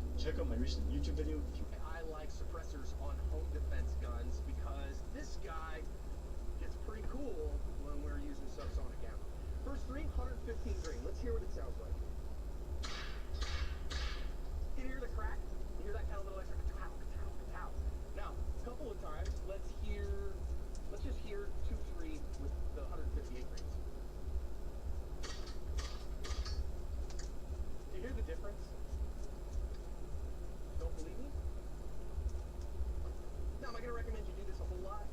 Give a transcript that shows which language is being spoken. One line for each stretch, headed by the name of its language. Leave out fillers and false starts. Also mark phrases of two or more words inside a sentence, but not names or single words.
English: Check out my recent YouTube video if you I like suppressors on home defense guns because this guy gets pretty cool when we're using subsonic ammo. First three, 115 grain. Let's hear what it sounds like. You hear the crack? You hear that kind of little extra ka-tow, ka-tow, ka-tow. Now, a couple of times, let's just hear 2-3 with the 158 grains. Do you hear the difference? Don't believe me? Now, am I going to recommend you do this a whole lot?